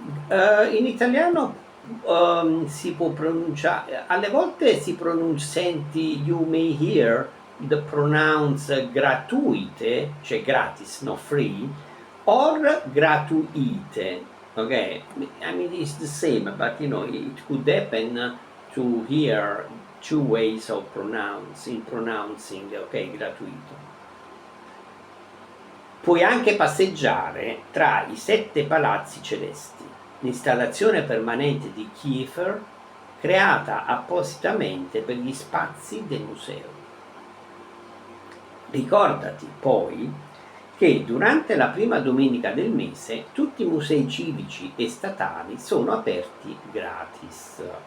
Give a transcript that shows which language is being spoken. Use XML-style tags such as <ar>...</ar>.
<it>In italiano si può pronunciare, alle volte senti</it> <en>you may hear the pronouns</en> <it>gratuite, cioè gratis, no free, or gratuite.</it> <en>Okay, I mean it's the same, but it could happen to hear two ways of pronouncing, ok, gratuito.</en> <it>Puoi anche passeggiare tra i 7 palazzi celesti, l'installazione permanente di Kiefer creata appositamente per gli spazi del museo. Ricordati poi che durante la prima domenica del mese tutti i musei civici e statali sono aperti gratis.</it>